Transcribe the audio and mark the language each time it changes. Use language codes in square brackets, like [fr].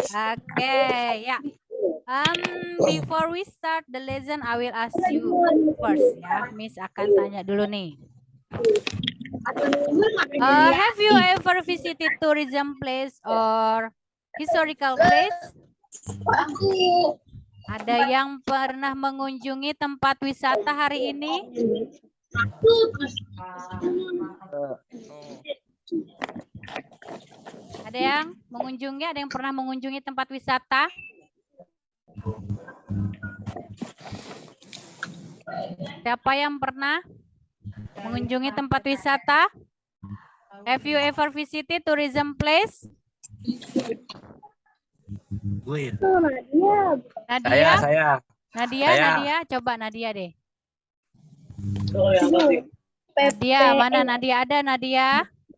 [en] Oke, ya. Before we start the lesson, I will ask you first ya. [id] Miss akan tanya dulu nih. [en] Have you ever visited tourism place or historical place? [id] Ada yang pernah mengunjungi tempat wisata hari ini? Ada yang mengunjungi? Ada yang pernah mengunjungi tempat wisata? Siapa yang pernah mengunjungi tempat wisata? [en] Have you ever visited tourism place? [id] Nadia? Nadia, coba Nadia deh. Nadia, mana Nadia? Ada Nadia?